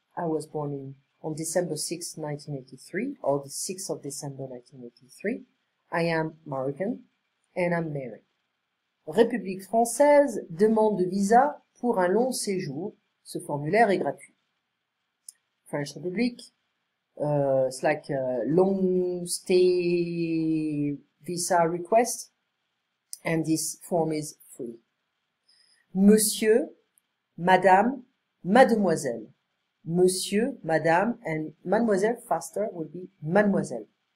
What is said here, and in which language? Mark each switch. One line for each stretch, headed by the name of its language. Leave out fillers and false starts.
English: I was born on December 6, 1983, or the 6th of December 1983. I am Moroccan and I'm married.
French: République française, demande de visa pour un long séjour. Ce formulaire est gratuit.
English: French Republic, it's like a long stay visa request, and this form is free.
French: Monsieur, madame, mademoiselle.
English: Monsieur, madame, and mademoiselle, faster, will be mademoiselle.